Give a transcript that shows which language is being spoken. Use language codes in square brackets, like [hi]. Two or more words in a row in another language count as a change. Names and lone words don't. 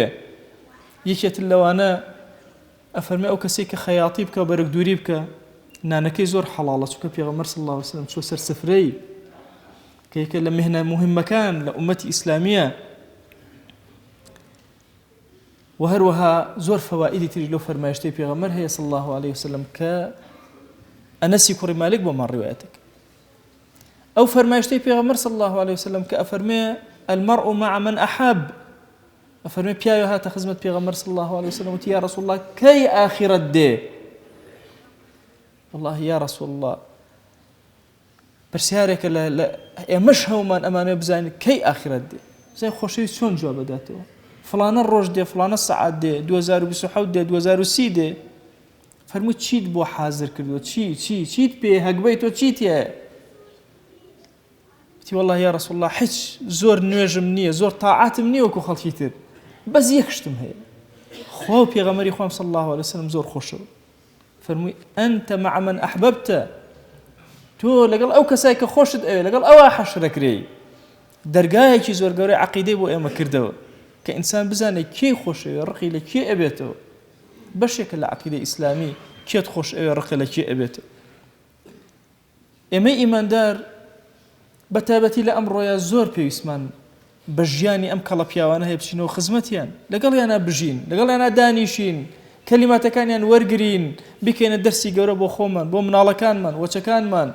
[ckb] یەکێتر لەوانە ئەفەرمێ ئەو کەسێک کە خەیاطی بکە و بەرگدووری بکە نانەکەی زۆر حەڵاڵە، چونکە پێغەمبەر [ar] صلی الله عليه وسلم [ckb] چوە سەر سفرەی کە یەکێک لە مهنە موهمەکان لە ئومەتی ئیسلامیە. و هەروەها زۆر فەوائیدی تری لەو فەرمایشتەی پێغەمبەر هەیە [ar] صلی الله عليه وسلم [ckb] کە ئەنەسی کوڕی مالک بۆمان ڕیوایەتەکە. ئەو فەرمایشتەی پێغەمبەر [ar] صلی الله عليه وسلم [ckb] کە ئەفەرمێ [ar] المرء مع من أحب، [ckb] ئەفەرمێ پیاوێ هاتە خزمەت پێغەمبەر [ar] صلی الله عليه وسلم [ckb] وتی [ar] یا رسول الله [ckb] کەی ئاخرەت دێ؟ [ar] والله یا رسول الله [ckb] پرسیارێکە لە ئێمەش هەومان ئەمانە بزانین کەی ئاخرەت دێ، بزانین خۆشەویست چۆن جواب بداتەوە. فلانە ڕۆژ دێ، فلانە سەعات دێ، 2027 دێ، 2030 دێ. فەرمووی چیت بۆ حازر کردووە؟ چیت پێ هەگبەی تۆ چیت هەیە؟ وتی [ar] والله یا رسول الله [ckb] هیچ زۆر نوێژم نییە، زۆر تاعاتم نییە وەکو خەڵکی تر، بەس یەک شتم هەیە، خوا و پێغەمبەری خوام [ar] صلی الله عليه وسلم [ckb] زۆر خۆشەوە. [ar] فەرمووی أنت مع من أحببت، [ckb] تۆ لەگەڵ ئەو کەسای کە خۆشت ئەوێ لەگەڵ ئەوە حەشرەکرێی. دەرگایەکی زۆر گەورەی عەقیدەی بۆ ئێمە کردەوە کە ئینسان بزانێت کێی خۆشەوێ، ڕقی لە کێ ئەبێتەوە. بەشێکە لە عەقیدەی ئیسلامی کێت خۆش ئەوێ، ڕقی لە کێ ئەبێتەوە. ئێمەی ئیماندار بەتایبەتی لە ئەمڕۆیە زۆر پێویستمان بە ژیانی ئەم کەڵە پیاوانە هەیە بچینەوە خزمەتیان، لەگەڵیانە بژین، لەگەڵیانە دانیشین، کەلیماتەکانیان وەرگرین، بکەینە دەرسی گەورە بۆ خۆمان، بۆ مناڵەکانمان، وەچەکانمان.